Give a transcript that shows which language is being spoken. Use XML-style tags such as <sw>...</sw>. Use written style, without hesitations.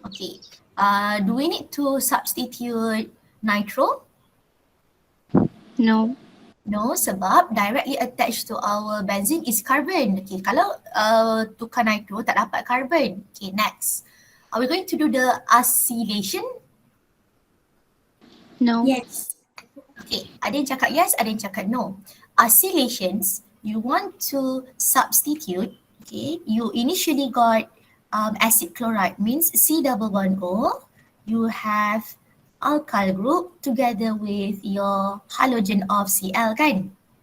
<en>Okay. Do we need to substitute nitro? No. No,</en> <ms>sebab</ms> <en>directly attached to our benzene is carbon.</en> <ms>Okay, kalau tukar nitro tak dapat carbon. Okay, next.</ms> <en>Are we going to do the acylation? No. Yes.</en> <ms>Okay, ada yang cakap yes, ada yang cakap no.</ms> <en>Acylations, you want to substitute, okay, you initially got acid chloride means C double bond O, you have alkyl group together with your halogen of Cl kan?</en>